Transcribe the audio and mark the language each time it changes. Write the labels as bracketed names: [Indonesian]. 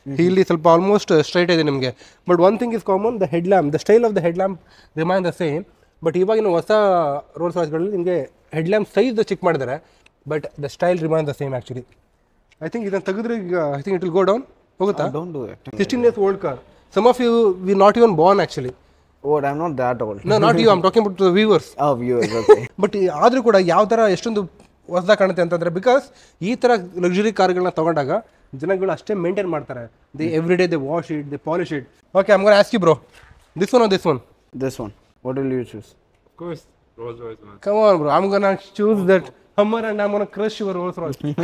[Kannada] ಇಲ್ಲಿ ಸ್ವಲ್ಪ almost straight ಇದೆ ನಿಮಗೆ. [English] But one thing is common, the head lamp, the style of the head lamp remain the same. [Kannada] But ಇವಾಗಿನ ಹೊಸ rolls ರಾಯ್ಸ್ಗಳಲ್ಲಿ ನಿಮಗೆ ಹೆಡ್ ಲ್ಯಾಂಪ್ ಸೈಜ್ ಚೆಕ್ ಮಾಡಿದ್ದಾರೆ, [English] But the style remain the same actually. I think [Kannada] ಇದನ್ನು ತೆಗೆದ್ರೆ [English] I think it will go down. [Kannada] ಹೋಗುತ್ತಾ? [English] Don't do it. 16 years old car. Some of you we not even born actually. What? I'm not that old. No, not you. I'm talking about the viewers. Oh, viewers, okay. [Kannada] But ಆದರೂ ಕೂಡ ಯಾವ ಥರ ಎಷ್ಟೊಂದು ಹೊಸದಾಗಿ ಕಾಣುತ್ತೆ ಅಂತಂದರೆ, because ಈ ಥರ ಲಕ್ಸುರಿ ಕಾರ್ಗಳನ್ನ ತೊಗೊಂಡಾಗ ಜನಗಳು ಅಷ್ಟೇ ಮೇಂಟೈನ್ ಮಾಡ್ತಾರೆ. [English] They every day they wash it, they polish it. Okay, I am gonna ask you bro, this one or this one? This one. What will you choose? Of course, Rolls Royce man. Come on bro, I'm gonna choose that Hummer and I'm gonna crush your Rolls Royce.